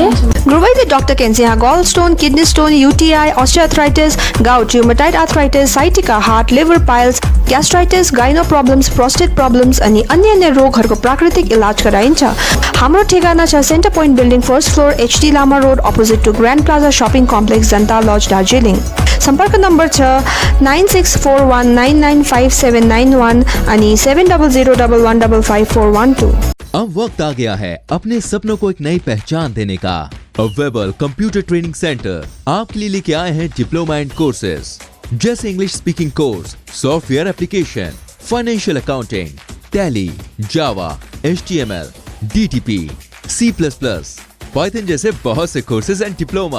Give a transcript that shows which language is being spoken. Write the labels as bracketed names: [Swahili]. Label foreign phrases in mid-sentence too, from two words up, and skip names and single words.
[Nepali] गुरुवैद्य डाक्टर केन्सिया [English] gall stone, kidney stone, UTI, osteoarthritis, gout, rheumatoid arthritis, sciatica, heart, liver piles, gastritis, gyno problems, prostate problems [Nepali] अनि अन्य रोगहरूको प्राकृतिक इलाज गराइन्छ. हाम्रो ठेगाना छ सेन्टर पोइन्ट बिल्डिङ [English] first floor [Nepali] HD लामा रोड [English] opposite to [Nepali] ग्रान्ड प्लाजा शपिङ कम्प्लेक्स जनता लज दार्जिलिङ. सम्पर्क नम्बर छ 9641995791 अनि 7001155412. [Hindi] अब वक्त आ गया है अपने सपनों को एक नई पहचान देने का. वेबल कंप्यूटर ट्रेनिंग सेंटर आपके लिए लेके आए हैं [English] diploma and courses [Hindi] जैसे [English] English speaking course, software application, financial accounting, Tally, Java, HTML, DTP, C++, Python [Hindi] जैसे बहुत से [English] courses and diploma.